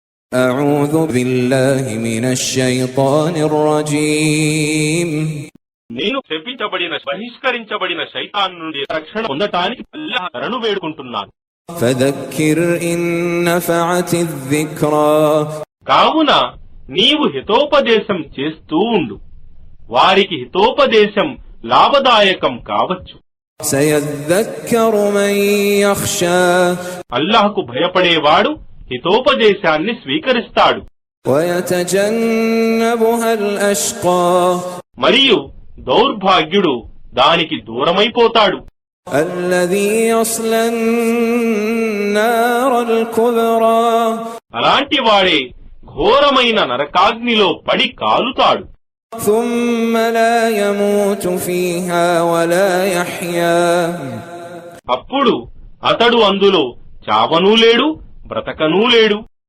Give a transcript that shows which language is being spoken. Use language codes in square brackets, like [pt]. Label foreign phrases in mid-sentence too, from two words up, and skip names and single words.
[ar] أعوذ بالله من الشيطان الرجيم [te] నేను శపించబడిన బహిష్కరించబడిన శైతాన్ నుండి రక్షణ పొందటానికి అల్లాహ్ శరణు వేడుకుంటున్నాను. [ar] فذكر إن نفعت الذكرى [te] కావున నీవు హితోపదేశం చేస్తూ ఉండు, వారికి హితోపదేశం లాభదాయకం కావచ్చు. [ar] سيذكر من يخشى [te] అల్లాహ్కు భయపడేవాడు హితోపదేశాన్ని స్వీకరిస్తాడు. [ar] ويتجنبها الأشقى [te] మరియు దౌర్భాగ్యుడు దానికి దూరమైపోతాడు. [ar] الذي يصلى النار الكبرى [te] అలాంటి వాడే ఘోరమైన నరకాగ్నిలో పడి కాలుతాడు. [ar] ثم لا يموت فيها ولا يحيا [te] అప్పుడు అతడు అందులో చావనూ లేడు, బ్రతకనూ లేడు.